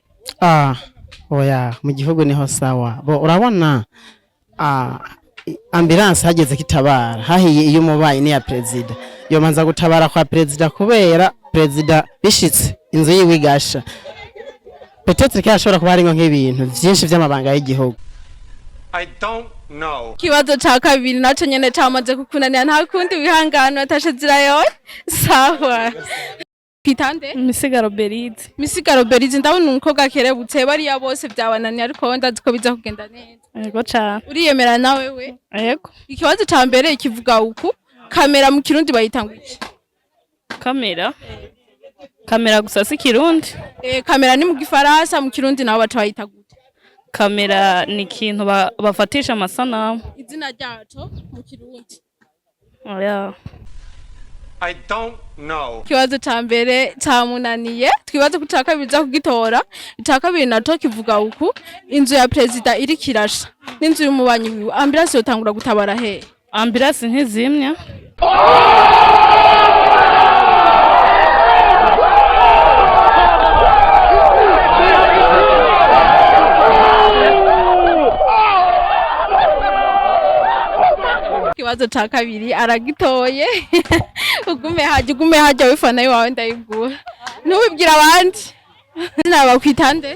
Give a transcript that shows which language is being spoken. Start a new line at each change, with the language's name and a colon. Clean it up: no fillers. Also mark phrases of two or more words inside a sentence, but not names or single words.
Rundi: Oya mu gihugu niho sawa. Urabona ambulance hageze kitabara hahiye iyo umubanyi ni ya perezida. Yo manza gutabara kwa perezida kubera perezida bishitse inzu yiwe igasha. Peut-être ko ashobora kuba ari nk'ibintu byinshi by'amabanga y'igihugu.
English: I don't know.
Rundi: Ikibazo ca kabiri naco nyene camaze kukunanira nta kundi wihangana watashe zirayoye. Sawa. Kwitande? Misigaro Berize. Misigaro Berize ndabona umukobwa akerebutse bariya bose byabananiye ariko ndazi ko biza kugenda neza. Yego cyane. Uriyemera nawe we? Yego. Ikibazo ca mbere kivuga uku kamera mu kirundi bayitanga iki? Kamera gusa si kirundi. Kamera ni mu gifaransa mu kirundi naho baca bayita gute? Kamera ni ikintu bafatisha amasanamu. Izina ryaco mu kirundi. Oya.
English: I don't know.
Rundi: Kibazo ca mbere camunaniye twibaze kuca kabiri za kugitora ica kabiri naco kivuga uku inzu ya president iri kirasha n'inzu y'umubanyi wiwe ambulance yotangura gutabara he? Ambulance ntizimya. Kibazo ca kabiri aragitoye ugume hajya wifana yawe ndayigura ntubibwira abandi naba kwitande